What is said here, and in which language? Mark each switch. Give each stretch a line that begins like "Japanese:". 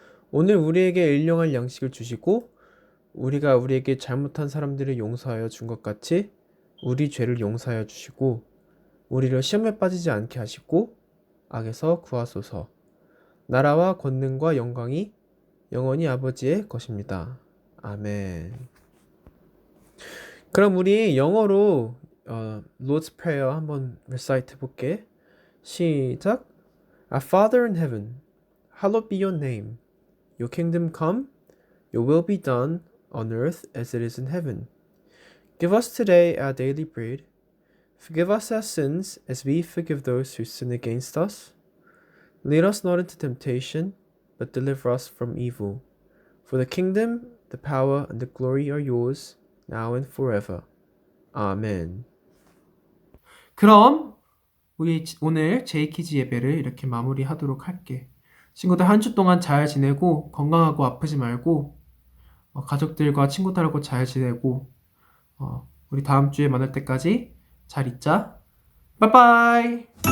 Korean: 오늘 우리에게 일용할 양식을 주시고 우리가 우리에게 잘못한 사람들을 용서하여 준 것 같이 우리 죄를 용서하여 주시고 우리를 시험에 빠지지 않게 하시고 악에서 구하소서. 나라와 권능과 영광이 영원히 아버지의 것입니다. 아멘. 그럼 우리 영어로 Lord's Prayer 한번 recite 해볼게. 시작.
English: Our Father in heaven, hallowed be your name. Your kingdom come, your will be done on earth as it is in heaven. Give us today our daily bread. Forgive us our sins as we forgive those who sin against us. Lead us not into temptation, but deliver us from evil. For the kingdom, the power, and the glory are yours, now and forever.
Korean: 아멘. 그럼 우리 오늘 제이키즈 예배를 이렇게 마무리하도록 할게. 친구들 한 주 동안 잘 지내고 건강하고 아프지 말고 가족들과 친구들하고 잘 지내고 우리 다음 주에 만날 때까지 잘 있자. 빠이빠이.